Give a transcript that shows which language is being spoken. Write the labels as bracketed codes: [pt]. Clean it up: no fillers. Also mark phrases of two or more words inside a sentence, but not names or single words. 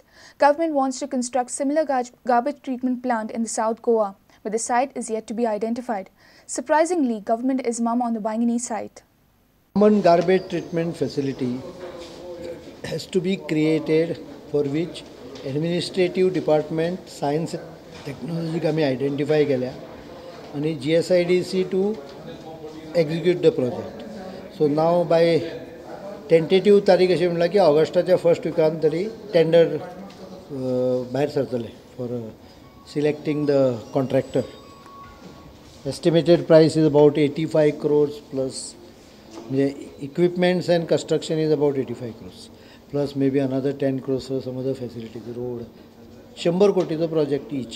[en] Government wants to construct similar garbage treatment plant in the South Goa, but the site is yet to be identified. Surprisingly, government is mum on the Bainguinim site. Common garbage treatment facility has to be created, for which administrative department, science technology kami identify [kok] केल्या आणि [en] GSIDC to execute the project. So now by tentative [kok] तारीख अशी म्हणला की ऑगस्टाच्या फर्स्ट विकान तरी टेंडर भायर सरतले [en] for selecting the contractor. Estimated price is about 85 crores plus equipments and construction is about 85 crores. Plus maybe another 10 crores for some other facilities, road. 100 koti the project each.